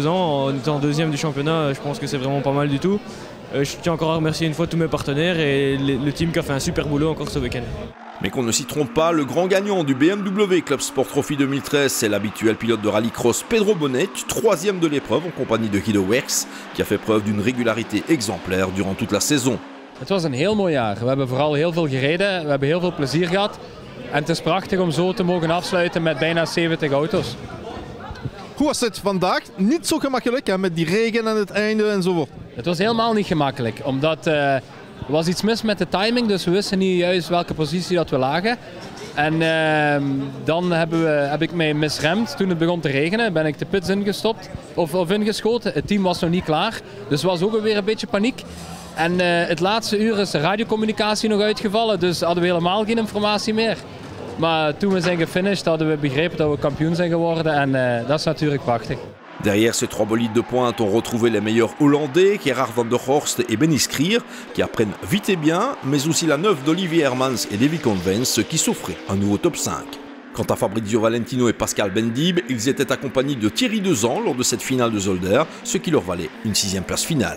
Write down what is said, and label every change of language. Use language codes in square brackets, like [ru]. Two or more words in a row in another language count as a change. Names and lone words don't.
[fr] En étant 2e du championnat, je pense que c'est vraiment pas mal du tout. Je tiens encore à remercier une fois tous mes partenaires et le team qui a fait un super boulot encore ce week-end. Mais qu'on ne s'y trompe pas, le grand gagnant du BMW Club Sport Trophy 2013, c'est l'habituel pilote de rallycross Pedro Bonet, 3e de l'épreuve en compagnie de Guido Werks, qui a fait preuve d'une régularité exemplaire durant toute la saison. [nl] Het was een heel mooi jaar. We hebben vooral heel veel gereden, we hebben heel veel plezier gehad. En het is prachtig om zo te mogen afsluiten met bijna 70 auto's. Hoe was het vandaag? Niet zo gemakkelijk hè, met die regen aan het einde enzovoort. Het was helemaal niet gemakkelijk, omdat er was iets mis met de timing, dus we wisten niet juist welke positie dat we lagen. En dan heb ik mij misremd. Toen het begon te regenen ben ik de pits ingestopt of ingeschoten. Het team was nog niet klaar, dus er was ook weer een beetje paniek. En het laatste uur is de radiocommunicatie nog uitgevallen, dus hadden we helemaal geen informatie meer. Maar toen we zijn gefinished hadden we begrepen dat we kampioen zijn geworden en dat is natuurlijk prachtig. [fr] Derrière ces 3 bolides de pointe, on retrouvait les meilleurs Hollandais, Gerard van der Horst et Benny Skrier, qui apprennent vite et bien, mais aussi la 9 d'Olivier Hermans et Davy Convence, qui s'offraient un nouveau top 5. Quant à Fabrizio Valentino et Pascal Bendib, ils étaient accompagnés de Thierry Dezan lors de cette finale de Zolder, ce qui leur valait une 6e place finale.